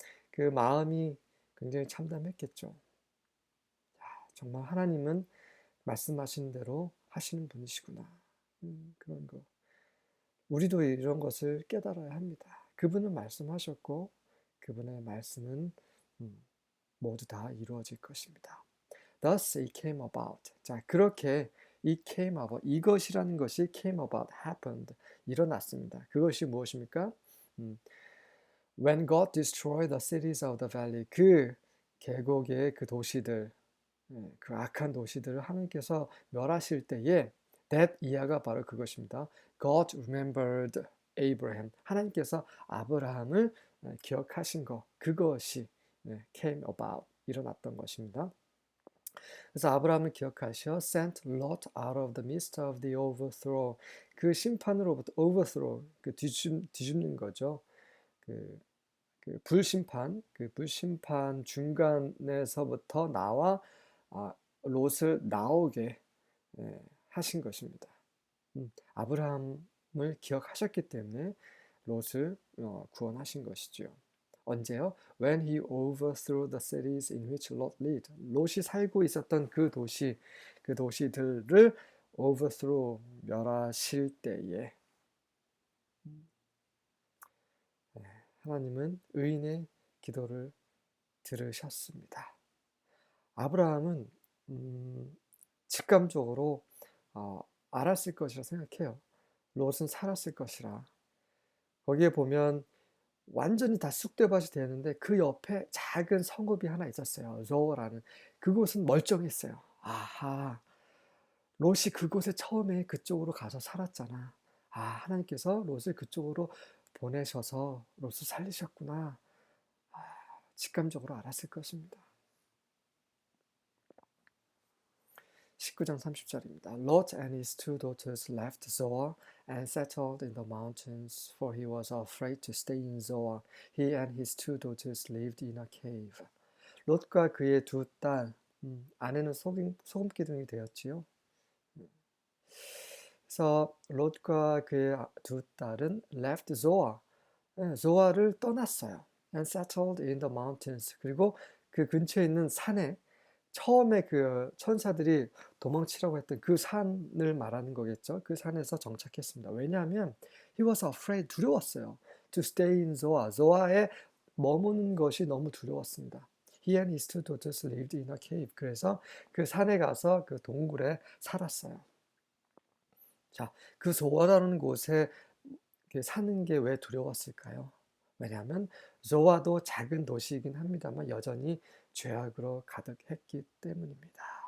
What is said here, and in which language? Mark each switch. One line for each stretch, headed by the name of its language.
Korean: 그 마음이 굉장히 참담했겠죠. 정말 하나님은 말씀하신 대로 하시는 분이시구나. 그런 거. 우리도 이런 것을 깨달아야 합니다. 그분은 말씀하셨고, 그분의 말씀은 모두 다 이루어질 것입니다.
English: Thus it came about.
Korean: 자, 그렇게
English: it came about,
Korean: 이것이라는 것이
English: came about, happened,
Korean: 일어났습니다. 그것이 무엇입니까?
English: When God destroyed the cities of the valley,
Korean: 그 계곡의 그 도시들, 그 악한 도시들을 하나님께서 멸하실 때에 that 이하가 바로 그것입니다.
English: God remembered Abraham.
Korean: 하나님께서 아브라함을 기억하신 것, 그것이
English: came about,
Korean: 일어났던 것입니다. 그래서 아브라함을 기억하셔
English: sent Lot out of the midst of the overthrow.
Korean: 그 심판으로부터 overthrow, 그 뒤집는 거죠. 그 불심판, 그 불심판 중간에서부터 나와 롯을 나오게 하신 것입니다. 아브라함을 기억하셨기 때문에 롯을 구원하신 것이죠. 언제요?
English: When he overthrew the cities in which Lot lived.
Korean: 롯이 살고 있었던 그 도시들을 overthrow, 멸하실 때에 하나님은 의인의 기도를 들으셨습니다. 아브라함은 직감적으로 알았을 것이라 생각해요. 롯은 살았을 것이라. 거기에 보면 완전히 다 쑥대밭이 되는데 그 옆에 작은 성읍이 하나 있었어요. 조어라는. 그곳은 멀쩡했어요. 아하, 롯이 그곳에 처음에 그쪽으로 가서 살았잖아. 하나님께서 롯을 그쪽으로 보내셔서 롯을 살리셨구나. 직감적으로 알았을 것입니다. 19장 30절입니다.
English: Lot and his two daughters left Zoar and settled in the mountains, for he was afraid to stay in Zoar. He and his two daughters lived in a cave.
Korean: 롯과 그의 두 딸, 아내는 소금 기둥이 되었지요. 그래서 롯과 그의 두 딸은
English: left Zoar,
Korean: 조아를 떠났어요.
English: And settled in the mountains.
Korean: 그리고 그 근처에 있는 산에 처음에 그 천사들이 도망치라고 했던 그 산을 말하는 거겠죠. 그 산에서 정착했습니다. 왜냐하면
English: he was afraid,
Korean: 두려웠어요.
English: To stay in Zoar.
Korean: 조아에 머무는 것이 너무 두려웠습니다.
English: He and his two daughters lived in a cave.
Korean: 그래서 그 산에 가서 그 동굴에 살았어요. 자, 그 조아라는 곳에 사는 게 왜 두려웠을까요? 왜냐하면 조아도 작은 도시이긴 합니다만 여전히 죄악으로 가득했기 때문입니다.